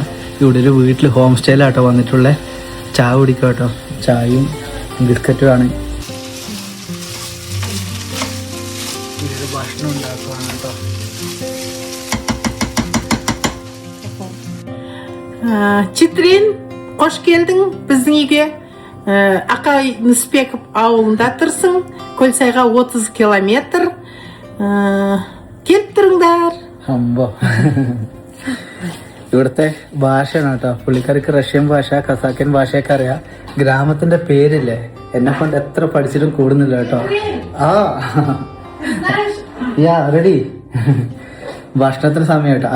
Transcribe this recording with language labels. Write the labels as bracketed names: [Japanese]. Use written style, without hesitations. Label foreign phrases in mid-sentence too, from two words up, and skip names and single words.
[Malayalam] ഇവിടെ ഒരു വീട്ടിൽ ഹോം സ്റ്റൈലാട്ടോ വന്നിട്ടുള്ള. ചായ കുടിക്കുക കേട്ടോ, ചായയും ബിസ്ക്കറ്റുമാണ്. ഭക്ഷണം ഉണ്ടാക്കുകയാണ് കേട്ടോ. [Kazakh] Читрин, қош келдің біздің үйге. Ақай Нүсіпбеков ауылында тұрсың. Көлсайға 30 километр. Келіп тұрыңдар. [Malayalam] ഇവിടുത്തെ ഭാഷയാണ് കേട്ടോ. പുള്ളിക്കാർക്ക് റഷ്യൻ ഭാഷ, കസാക്കൻ ഭാഷയൊക്കെ അറിയാം. ഗ്രാമത്തിന്റെ പേരില്ലേ, എന്നെ കൊണ്ട് എത്ര പഠിച്ചിട്ടും കൂടുന്നില്ല കേട്ടോ. റെഡി. ഭക്ഷണത്തിന് സമയം കേട്ടോ.